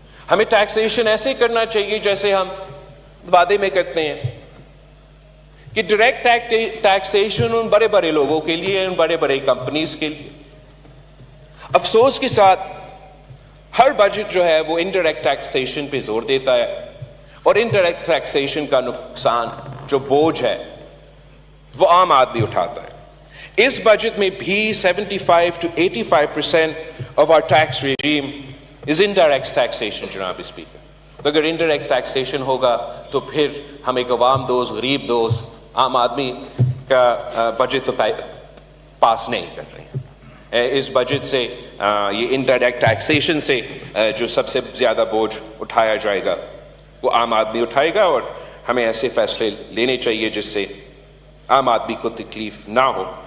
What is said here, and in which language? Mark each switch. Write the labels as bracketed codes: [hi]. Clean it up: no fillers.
[ur] ہمیں ٹیکسیشن ایسے کرنا چاہیے جیسے ہم وعدے میں کرتے ہیں کہ ڈائریکٹ ٹیکسیشن ان بڑے بڑے لوگوں کے لیے, ان بڑے بڑے کمپنیز کے لیے. افسوس کے ساتھ ہر بجٹ جو ہے وہ انڈائریکٹ ٹیکسیشن پہ زور دیتا ہے, اور انڈائریکٹ ٹیکسیشن کا نقصان جو بوجھ ہے وہ عام آدمی اٹھاتا ہے. اس بجٹ میں بھی [en] 75 to 85% of our tax regime is indirect taxation [ur] جناب اسپیکر. تو اگر انڈائریکٹ ٹیکسیشن ہوگا تو پھر ہم ایک عوام دوست, غریب دوست, عام آدمی کا بجٹ تو پاس نہیں کر رہے ہیں. اس بجٹ سے یہ انڈائریکٹ ٹیکسیشن سے جو سب سے زیادہ بوجھ اٹھایا جائے گا وہ عام آدمی اٹھائے گا, اور ہمیں ایسے فیصلے لینے چاہیے جس سے عام آدمی کو تکلیف نہ ہو.